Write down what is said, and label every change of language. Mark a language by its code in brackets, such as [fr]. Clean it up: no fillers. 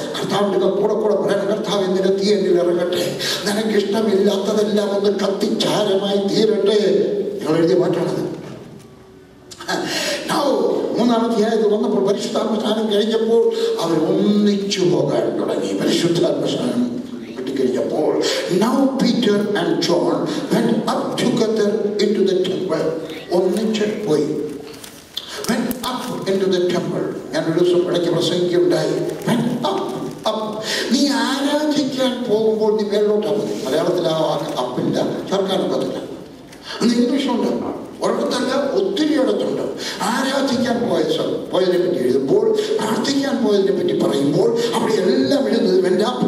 [ml] കർത്താവിൻ്റെ കൂടെ പറയാൻ, കർത്താവ് എന്തിനെ തീ എന്നിൽ ഇറങ്ങട്ടെ, നിനക്കിഷ്ടമില്ലാത്തതെല്ലാം ഒന്ന് കത്തിച്ചാരമായി തീരട്ടെ. ഞങ്ങൾ എഴുതിയ പാട്ടാണത്. 3-ാം അധ്യായത്തിൽ വന്നപ്പോൾ പരിശുദ്ധാത്മസ്നാനം കഴിഞ്ഞപ്പോൾ അവർ ഒന്നിച്ചു പോകാൻ തുടങ്ങി. പരിശുദ്ധാത്മസ്നാനം കിട്ടിക്കഴിഞ്ഞപ്പോൾ [en] now Peter and John went up together into the temple. [ml] ഒന്നിച്ച് പോയി. [en] went up into the temple. [ml] ഞാൻ ഒരു ദിവസം ഇടയ്ക്ക് പ്രസംഗിക്കുകയുണ്ടായി. [en] went up. [ml] നീ ആരാധിക്കാൻ പോകുമ്പോൾ നീ മേലോട്ടാ മതി. മലയാളത്തിൽ ആ അപ്പില്ല, ചേർക്കാനൊക്കത്തില്ല. അന്ന് ഇംഗ്ലീഷുണ്ട്, ഒരിടത്തല്ല ഒത്തിരി ഇടത്തുണ്ട്. ആരാധിക്കാൻ പോയതിനെ പറ്റി എഴുതുമ്പോൾ, പ്രാർത്ഥിക്കാൻ പോയതിനെ പറ്റി പറയുമ്പോൾ അവിടെ എല്ലാം എഴുതുന്നത് വേണ്ട.